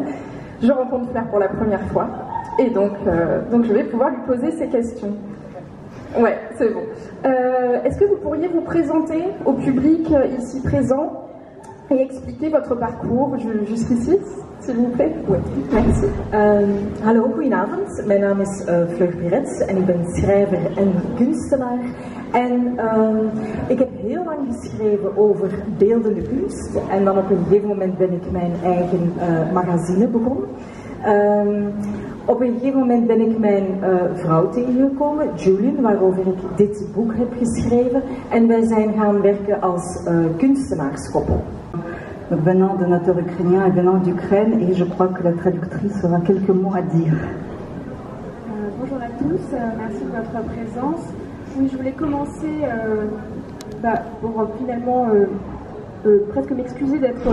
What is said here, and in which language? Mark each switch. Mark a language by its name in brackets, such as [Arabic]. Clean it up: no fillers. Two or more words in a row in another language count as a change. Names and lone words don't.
[French] Je rencontre Fleur pour la première fois, et donc je vais pouvoir lui poser ces questions. Ouais, c'est bon. Est-ce que vous pourriez vous présenter au public ici présent et expliquer votre parcours jusqu'ici, s'il vous plaît? Oui, merci. [Dutch] Hallo, goedenavond. Mijn naam is Fleur Pierres en ik ben schrijver en kunstenaar. En ik heb heel lang geschreven over beeldende kunst. En dan op een gegeven moment ben ik mijn eigen magazine begonnen. Op een gegeven moment ben ik mijn vrouw tegengekomen, Julian, waarover ik dit boek heb geschreven. En wij zijn gaan werken als kunstenaarskoppel. [French] Venant d'un auteur ukrainien et venant d'Ukraine, et je crois que la traductrice aura quelques mots à dire. Bonjour à tous, merci de votre présence. Oui, je voulais commencer pour finalement presque m'excuser d'être...